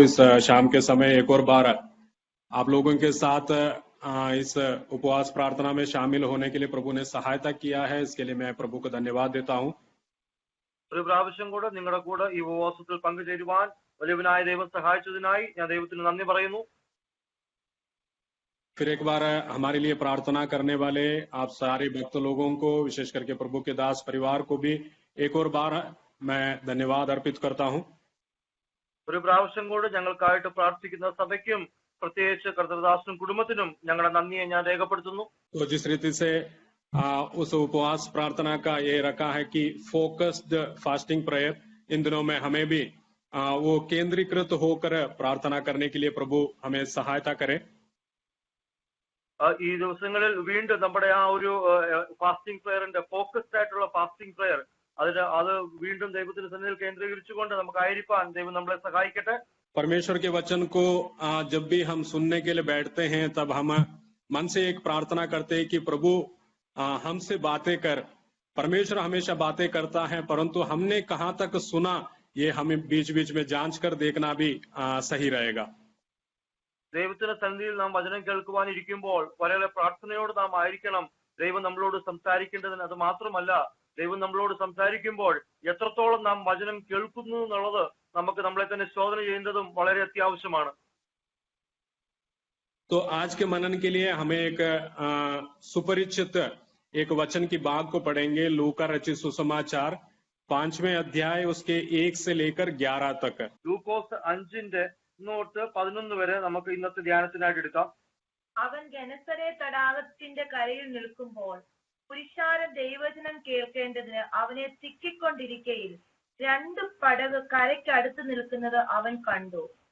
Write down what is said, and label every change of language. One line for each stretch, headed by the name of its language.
Hindi: इस शाम के समय एक और बार आप लोगों के साथ इस उपवास प्रार्थना में शामिल होने के लिए प्रभु ने सहायता किया है, इसके लिए मैं प्रभु को धन्यवाद देता हूँ।
Malayalam: ഒരു പ്രാവശ്യം കൂടെ നിങ്ങളുടെ കൂടെ ഈ ഉപവാസത്തിൽ പങ്കുചേരുവാൻ വലിയവനായ ദൈവം സഹായിച്ചതിനായി ഞാൻ ദൈവത്തിന് നന്ദി പറയുന്നു.
Hindi: फिर एक बार हमारे लिए प्रार्थना करने वाले आप सारे भक्त लोगों को, विशेष करके प्रभु के दास परिवार को भी एक और बार मैं धन्यवाद अर्पित करता हूँ.
Malayalam: ഒരു പ്രാവശ്യം കൂടെ ഞങ്ങൾക്കായിട്ട് പ്രാർത്ഥിക്കുന്ന സഭയ്ക്കും പ്രത്യേകിച്ച് കർത്തൃദാസനും കുടുംബത്തിനും ഞങ്ങളുടെ നന്ദിയെ ഞാൻ രേഖപ്പെടുത്തുന്നു.
Hindi: तो जिस रीति से उस उपवास प्रार्थना का ये रखा है कि
English: focused fasting prayer,
Hindi: इन दिनों में हमें भी वो केंद्रीकृत होकर प्रार्थना करने के लिए प्रभु हमें सहायता करे.
Malayalam: ഈ ദിവസങ്ങളിൽ വീണ്ടും നമ്മുടെ ആ ഒരു ഫാസ്റ്റിംഗ് പ്രയറിന്റെ ഫോക്കസ്ഡ് ആയിട്ടുള്ള ഫാസ്റ്റിംഗ് പ്രയർ അത് വീണ്ടും ദൈവത്തിന്റെ സന്നിധിയിൽ കേന്ദ്രീകരിച്ചുകൊണ്ട് നമുക്ക് ആയിരിക്കാൻ ദൈവം നമ്മളെ സഹായിക്കട്ടെ.
Hindi: परमेश्वर के वचन को जब भी हम सुनने के लिए बैठते हैं तब हम मन से एक प्रार्थना करते हैं कि प्रभु हमसे बातें कर. परमेश्वर हमेशा बातें करता है, परंतु हमने कहाँ तक सुना ये हमें बीच बीच में जांच कर देखना भी सही रहेगा.
Malayalam: ദൈവത്തിന്റെ സന്നിധിയിൽ നാം വചനം കേൾക്കുവാനിരിക്കുമ്പോൾ വളരെ പ്രാർത്ഥനയോട് നാം ആയിരിക്കണം. ദൈവം നമ്മളോട് സംസാരിക്കേണ്ടതിന് അത് മാത്രമല്ല, ദൈവം നമ്മളോട് സംസാരിക്കുമ്പോൾ എത്രത്തോളം നാം വചനം കേൾക്കുന്നു എന്നുള്ളത് നമുക്ക് നമ്മളെ തന്നെ ശോധന ചെയ്യുന്നതും വളരെ അത്യാവശ്യമാണ്.
Hindi: तो आज के मनन के लिए हमें एक सुपरिचित एक वचन की बात को पढ़ेंगे. लूका रचित सुसमाचार 5वें अध्याय उसके 1 से लेकर 11 तक.
Malayalam: ലൂക്കോസ് 5:1-11 വരെ നമുക്ക് ഇന്നത്തെ ധ്യാനത്തിനായിട്ട് എടുക്കാം. അവൻ ഗനസരേത്ത് തടാകത്തിന്റെ കരയിൽ നിൽക്കുമ്പോൾ പുരുഷാരം ദൈവവചനം കേൾക്കേണ്ടതിന് അവനെ തിക്കിക്കൊണ്ടിരിക്കയിൽ 2 പടക് കരയ്ക്കടുത്ത് നിൽക്കുന്നത് അവൻ കണ്ടു.